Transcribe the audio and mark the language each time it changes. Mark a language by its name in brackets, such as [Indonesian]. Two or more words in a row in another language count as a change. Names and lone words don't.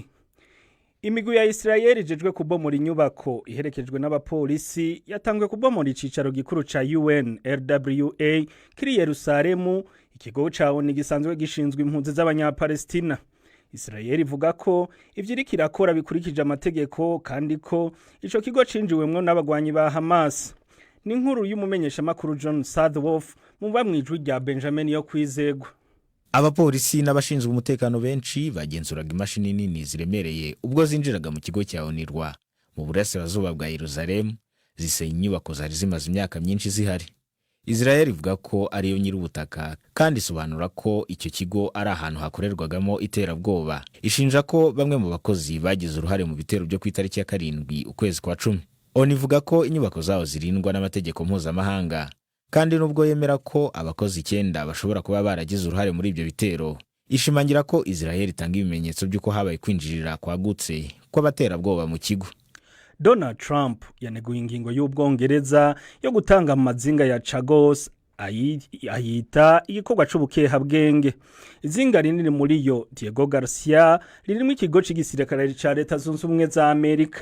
[Rundi] Imigwi ya Israel ijejwe kubomora inyubako iherekejwe n'abapolisi yatangwe kubomora icicaro gikuru ca UNRWA kiri Yerusalemu, ikigo cawo ni gisanzwe gishinzwe impunzi z'abanyapalestina. Israel ivuga ko ivyo iriko irakora bikurikije amategeko kandi ko ico kigo cinjiwemwo n'abagwanyi ba Hamas. Ni inkuru y'umumenyesha makuru John Sadworth mu bamwijwi rya Benjamin yo kwizegwa. [Kinyarwanda] Abapolisi n'abashinzwe umutekano benshi bagenzuraga imashini nini ziremereye ubwo zinjiraga mu kigo cya Onirwa mu burasirazuba bwa Yerusalemu, zisenya inyubako zari zimaze imyaka myinshi zihari. Israel ivuga ko ariyo nyir'ubutaka kandi isobanura ko icyo kigo ari ahantu hakorerwagamo iterabwoba. Ishinja ko bamwe mu bakozi bagize uruhare mu bitero byo ku itariki ya 7 ukwezi kwa 10. Oni ivuga ko inyubako zaho zirindwa n'amategeko mpuzamahanga, kandi nubwo yemera ko abakozi 9 bashobora kuba baragize uruhare muri ibyo bitero, ishimangira ko Israel itanga ibimenyetso by'uko habaye kwinjirira kwagutse kw'abaterabwoba mu kigo. [Rundi] Donald Trump yaneguye ingingo y'Ubwongereza yo gutanga amazinga ya Chagos ayita igikorwa c'ubukeha bwenge. Izinga rinini muri yo Diego Garcia ririmo ikigo c'igisirikare ca leta zunze ubumwe za Amerika.